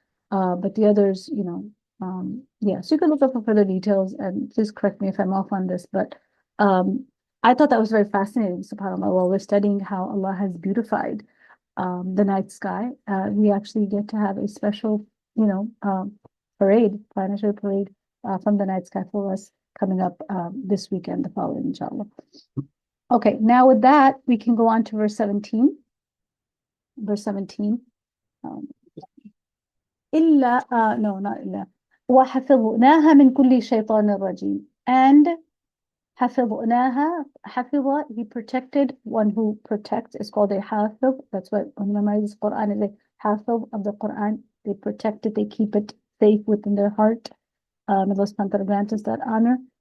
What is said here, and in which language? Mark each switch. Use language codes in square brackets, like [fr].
[en] But the others, so you can look up for further details, and please correct me if I'm off on this, but I thought that was very fascinating, subhanAllah, while we're studying how Allah has beautified the night sky. We actually get to have a special, planetary parade from the night sky for us coming up this weekend, the following, inshallah. Okay, now with that, we can go on to verse 17. Verse 17. [ar] إلا [en] no, not [ar] إلا وحفظناها من كل شيطان رجيم. [en] And حفظناها, حفظ, he protected. One who protects is called a hafiz. That's what when you memorize Quran is a hafiz of the Quran. They protect it, they keep it safe within their heart. May Allah subhanahu wa ta'ala grant us that honor.